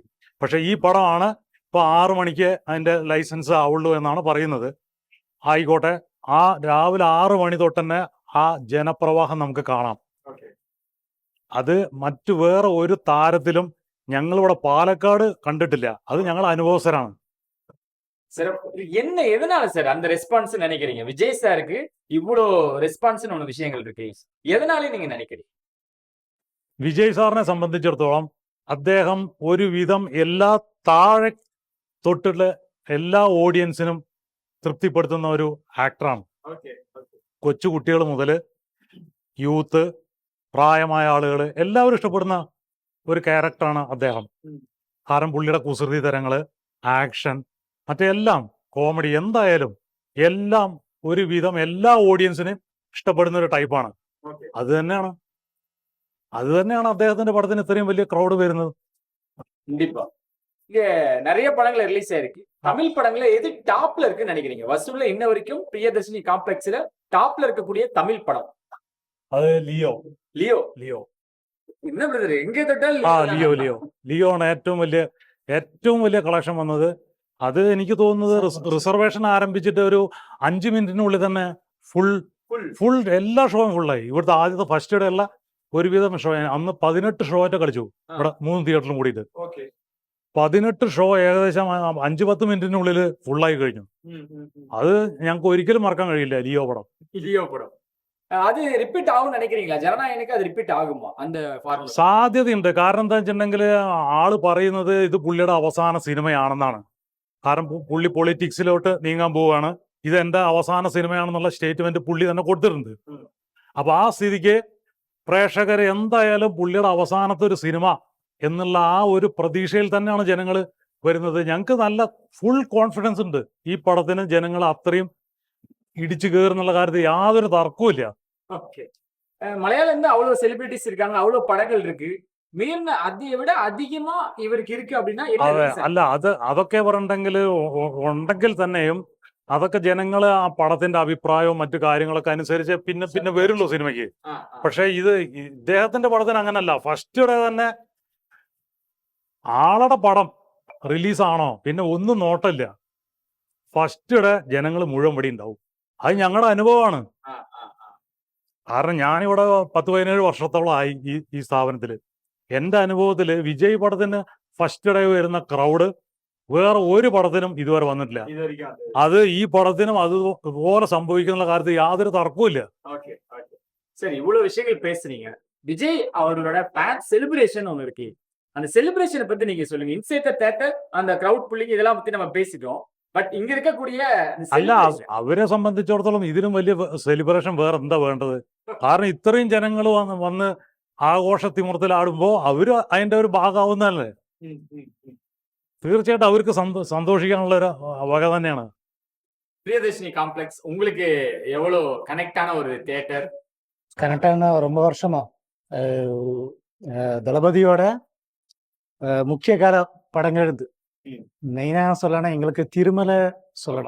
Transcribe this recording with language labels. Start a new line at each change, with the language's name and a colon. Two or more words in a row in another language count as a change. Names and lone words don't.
Malayalam: പക്ഷെ ഈ പടമാണ് ഇപ്പൊ 6 മണിക്ക് അതിന്റെ ലൈസൻസ് ആവുള്ളൂ എന്നാണ് പറയുന്നത്. ആയിക്കോട്ടെ, ആ രാവിലെ 6 മണി തൊട്ട് തന്നെ ആ ജനപ്രവാഹം നമുക്ക് കാണാം. അത് മറ്റു വേറെ ഒരു താരത്തിലും ഞങ്ങളിവിടെ പാലക്കാട് കണ്ടിട്ടില്ല. അത് ഞങ്ങൾ അനുഭവസ്ഥരാണ്.
Tamil: சார் என்ன எதனால சார் அந்த ரெஸ்பான்ஸ் நினைக்கிறீங்க? விஜய் சாருக்கு இவ்வளோ ரெஸ்பான்ஸ்னு ஒன்று விஷயங்கள் இருக்கு, எதனாலே நீங்க நினைக்கிறீங்க?
Malayalam: വിജയ് സാറിനെ സംബന്ധിച്ചിടത്തോളം അദ്ദേഹം ഒരുവിധം എല്ലാ താഴെ തൊട്ടുള്ള എല്ലാ ഓഡിയൻസിനും തൃപ്തിപ്പെടുത്തുന്ന ഒരു ആക്ടറാണ്. കൊച്ചു കുട്ടികൾ മുതൽ യൂത്ത്, പ്രായമായ ആളുകൾ എല്ലാവരും ഇഷ്ടപ്പെടുന്ന ഒരു ക്യാരക്ടറാണ് അദ്ദേഹം. കാരണം പുള്ളിയുടെ കുസൃതി തരങ്ങള്, ആക്ഷൻ, മറ്റെല്ലാം കോമഡി, എന്തായാലും എല്ലാം ഒരുവിധം എല്ലാ ഓഡിയൻസിനും ഇഷ്ടപ്പെടുന്ന ഒരു ടൈപ്പാണ്. അത് തന്നെയാണ് അദ്ദേഹത്തിന്റെ പടത്തിന് ഇത്രയും വലിയ ക്രൗഡ് വരുന്നത്.
Tamil: கண்டிப்பா இங்க நிறைய படங்கள் ரிலீஸ் ஆயிருக்கு. தமிழ் படங்கள்ல எது டாப்ல இருக்குன்னு நினைக்கிறீங்க? வசூல்ல இன்ன வரைக்கும் பிரியதர்ஷினி காம்ப்ளெக்ஸ்ல டாப்ல இருக்கக்கூடிய தமிழ் படம்
Malayalam: അത് ലിയോ.
Tamil: என்ன பிரதர், எங்க தொட்டால்
Malayalam: ലിയോ ആണ് ഏറ്റവും വലിയ കളക്ഷൻ വന്നത്. അത് എനിക്ക് തോന്നുന്നത് റിസർവേഷൻ ആരംഭിച്ചിട്ട് ഒരു 5 മിനിറ്റിനുള്ളിൽ തന്നെ ഫുൾ എല്ലാ ഷോയും ഫുള്ളായി. ഇവിടുത്തെ ആദ്യത്തെ
English: first day
Malayalam: ഉള്ള ഒരുവിധം ഷോ അന്ന് 18 ഷോ ആയിട്ട് കളിച്ചു ഇവിടെ 3 തിയേറ്ററിലും കൂടിയിട്ട്. 18 ഷോ ഏകദേശം 5-10 മിനിറ്റിനുള്ളിൽ ഫുള്ളായി കഴിഞ്ഞു. അത് ഞങ്ങൾക്ക് ഒരിക്കലും മറക്കാൻ കഴിയില്ല ലിയോ പടം.
Tamil: அது ரிப்பீட் ஆகும் நினைக்கிறீங்களா? ஜனநாயகனுக்கு அது ரிப்பீட் ஆகுமா அந்த ஃபார்முலா?
Malayalam: സാധ്യതയുണ്ട്. കാരണം എന്താ വെച്ചിട്ടുണ്ടെങ്കിൽ ആള് പറയുന്നത് ഇത് പുള്ളിയുടെ അവസാന സിനിമയാണെന്നാണ്. കാരണം പുള്ളി പൊളിറ്റിക്സിലോട്ട് നീങ്ങാൻ പോവുകയാണ്. ഇത് എന്റെ അവസാന സിനിമയാണെന്നുള്ള സ്റ്റേറ്റ്മെന്റ് പുള്ളി തന്നെ കൊടുത്തിട്ടുണ്ട്. അപ്പൊ ആ സ്ഥിതിക്ക് പ്രേക്ഷകർ എന്തായാലും പുള്ളിയുടെ അവസാനത്തെ ഒരു സിനിമ എന്നുള്ള ആ ഒരു പ്രതീക്ഷയിൽ തന്നെയാണ് ജനങ്ങൾ വരുന്നത്. ഞങ്ങൾക്ക് നല്ല
English: full confidence
Malayalam: ഉണ്ട് ഈ പടത്തിന്. ജനങ്ങൾ അത്രയും ഇടിച്ചു കയറുന്നുള്ള കാര്യത്തിൽ യാതൊരു തർക്കവും.
Tamil: மலையாளம் இருந்து அவ்வளவு செலிபிரிட்டிஸ் இருக்காங்க, அவ்வளவு படங்கள் இருக்கு. அதை விட அதிகமா ഇവർക്ക് ഇருக்கு அப்படின்னா என்ன
Malayalam: അതെ
English: reason?
Malayalam: അല്ല അതൊക്കെ പറഞ്ഞിട്ടുണ്ടെങ്കിൽ ഉണ്ടെങ്കിൽ തന്നെയും അതൊക്കെ ജനങ്ങൾ ആ പടത്തിന്റെ അഭിപ്രായവും മറ്റു കാര്യങ്ങളൊക്കെ അനുസരിച്ച് പിന്നെ വരുള്ളൂ സിനിമയ്ക്ക്. ആ, ആ. പക്ഷെ ഇദ്ദേഹത്തിന്റെ പടത്തിന് അങ്ങനല്ല.
English: first day
Malayalam: തന്നെ ആളുടെ പടം റിലീസാണോ പിന്നെ ഒന്നും നോട്ടില്ല.
English: first day
Malayalam: ജനങ്ങൾ മുഴുവൻ ഇവിടെ ഉണ്ടാവും. അത് ഞങ്ങളുടെ അനുഭവമാണ്. ആ, ആ, ആ. കാരണം ഞാനിവിടെ 10-17 വർഷത്തോളമായി ഈ സ്ഥാപനത്തിൽ. എൻ്റെ അനുഭവത്തിൽ വിജയ് പടത്തിന്
English: first day
Malayalam: വരുന്ന ക്രൗഡ് വേറെ ഒരു പടത്തിനും ഇതുവരെ വന്നിട്ടില്ല.
Tamil: இது வரைக்கும் அது.
Malayalam: അത് ഈ പടത്തിനും അതുപോലെ സംഭവിക്കുന്ന കാര്യത്തിൽ യാതൊരു തർക്കവും ഇല്ല.
Tamil: ஓகே, ஓகே. சரி, இவ்வளவு விஷயங்கள் பேசுறீங்க. விஜய் அவர்களோட
English: fan celebration
Tamil: ஒன்று இருக்கு. அந்த செலிப்ரேஷனை பத்தி நீங்க சொல்லுங்க.
English: inside the theatre
Tamil: அந்த
English: crowd pulling
Tamil: இதெல்லாம் பத்தி நம்ம பேசிட்டோம். பட் இங்க இருக்கக்கூடிய இந்த
Malayalam: അല്ല
English: celebration.
Malayalam: അവരെ സംബന്ധിച്ചിടത്തോളം ഇതിനും വലിയ സെലിബ്രേഷൻ വേറെ എന്താ വേണ്ടത്? കാരണം ഇത്രയും ജനങ്ങൾ വന്ന് ആഘോഷത്തിമുറത്തിലാടുമ്പോൾ അവര് അതിന്റെ ഒരു ഭാഗമാവുന്നതല്ലേ. ம், ம், ம். തീർച്ചയായിട്ടും അവർക്ക് സന്തോഷിക്കാനുള്ള ഒരു വക തന്നെയാണ്.
Tamil: பிரியதர்ஷினி காம்ப்ளெக்ஸ் உங்களுக்கு எவ்வளவு கனெக்டான ஒரு தியேட்டர்? கரெக்டான ரொம்ப வருஷமா தளபதியோட முக்கிய கால படங்கள் இருந்து ம். மெயினா சொல்லணும் எங்களுக்கு திருமலை சொல்லணும்.